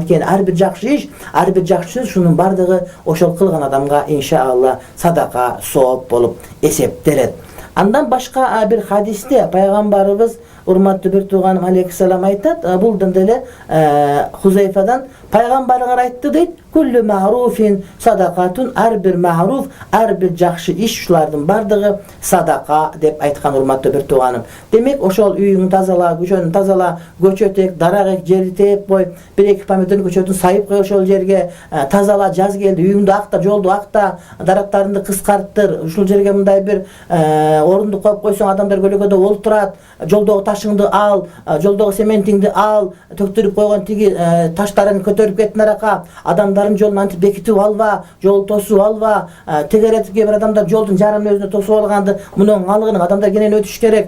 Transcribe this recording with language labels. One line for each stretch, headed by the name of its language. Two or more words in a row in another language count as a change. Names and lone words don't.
Kyrgyz: Анткени ар бир жакшы иш, ар бир жакшы сөз, шунун бардыгы ошол кылган адамга иншаалла садака, сооп болуп эсептелет. Андан башка бир хадисте пайгамбарыбыз, урматтуу бир тууганым, алейхиссалам айтат, булдан деле Хузайфадан пайгамбарыңар айтты дейт,
Arabic: كل معروف صدقة,
Kyrgyz: ар бир ма'руф, ар бир жакшы иш, ушулардын бардыгы садака деп айткан, урматтуу бир тууганым. Демек, ошол үйүңдү тазала, көчөнү тазала, көчө тек, дарак эк, жерди тээп кой, бир-эки помидордун көчөтүн сайып кой ошол жерге, тазала, жаз келди, үйүңдү акта, жолду акта, дарактарыңды кыскарттыр, ушул жерге мындай бир орунду коюп койсоң, адамдар көлөкөдө олтурат, жолдогу ташыңды ал, жолдогу сементиңди ал, төктүрүп койгон тиги таштарын көтөрүп кет нарака, адамдардын жолун антип бекитип алба, жол тосуп алба, тегеретип кээ бир адамдар жолдун жарымын өзүнө тосуп алганды, мунун алыгын адамдар кенен өтүш керек.